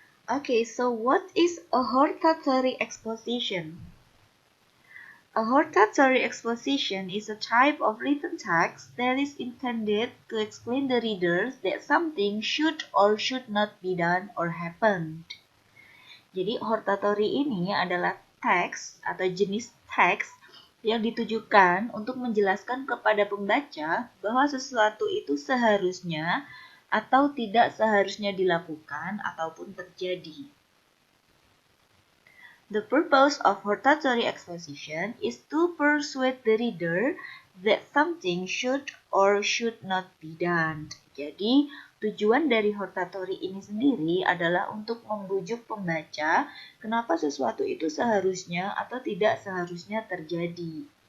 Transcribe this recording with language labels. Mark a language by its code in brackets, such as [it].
[en] Okay, so what is a hortatory exposition? A hortatory exposition is a type of written text that is intended to explain the readers that something should or should not be done or happened. [id] Jadi hortatory ini adalah teks atau jenis teks yang ditujukan untuk menjelaskan kepada pembaca bahwa sesuatu itu seharusnya atau tidak seharusnya dilakukan ataupun terjadi. [en] The purpose of hortatory exposition is to persuade the reader that something should or should not be done. [id] Jadi, tujuan dari hortatory ini sendiri adalah untuk membujuk pembaca kenapa sesuatu itu seharusnya atau tidak seharusnya terjadi.